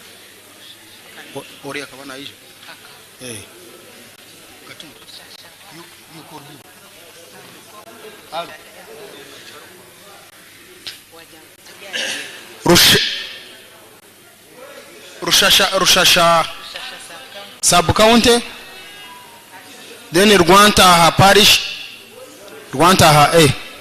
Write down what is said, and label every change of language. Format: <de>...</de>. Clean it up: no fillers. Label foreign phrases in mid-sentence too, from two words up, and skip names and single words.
<nyn>Ori akabana ije. Katumba.</nyn> <en>You call him. Rushasha sub-county. Then Rwanta parish. Rwanta A.</en>